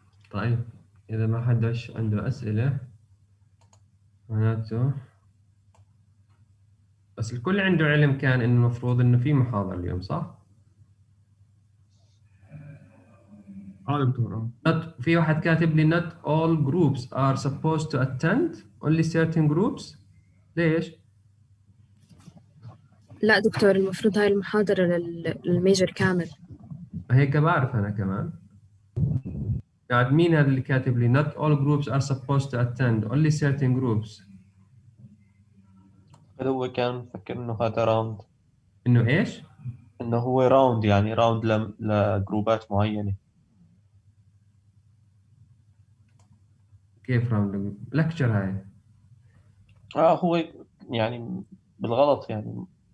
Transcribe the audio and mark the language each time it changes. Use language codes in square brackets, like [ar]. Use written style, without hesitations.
[ar] طيب إذا ما حدش عنده أسئلة معناته بس الكل عنده علم كان إنه المفروض إنه في محاضرة اليوم صح؟ دكتور. في واحد كاتب لي [en] not all groups are supposed to attend only certain groups. [ar] ليش؟ لا دكتور، المفروض هاي المحاضرة للميجر كامل. هيك بعرف أنا كمان. قاعد مين هذا اللي كاتب لي [en] not all groups are supposed to attend only certain groups؟ [ar] هو كان مفكر إنه هذا راوند، إنه إيش؟ إنه هو راوند، يعني راوند لجروبات معينة. كيف راوند؟ لكتشر هاي. هو يعني بالغلط يعني.